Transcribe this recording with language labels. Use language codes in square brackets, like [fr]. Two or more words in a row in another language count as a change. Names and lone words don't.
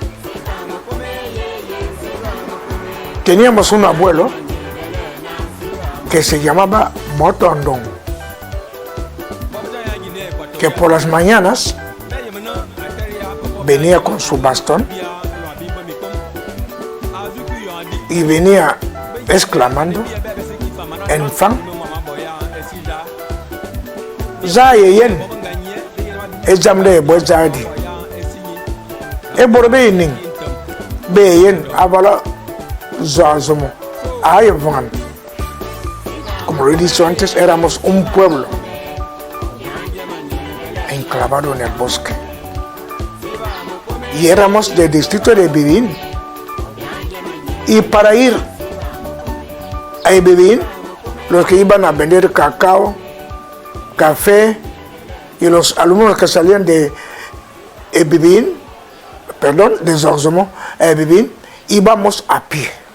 [es] Teníamos un abuelo que se llamaba Motondong, que por las mañanas venía con su bastón y venía exclamando en fan: [fan] Zayeyen, Ejamde Bozadi, Eborbening, Beyen, Avala Zuauzumó, Ayvan. [es] Como lo he dicho antes, éramos un pueblo enclavado en el bosque. Y éramos del distrito de Bibiín. Y para ir a Bibiín, los que iban a vender cacao, café, y los alumnos que salían de Bibiín de Zorzomó a Bibín, íbamos a pie.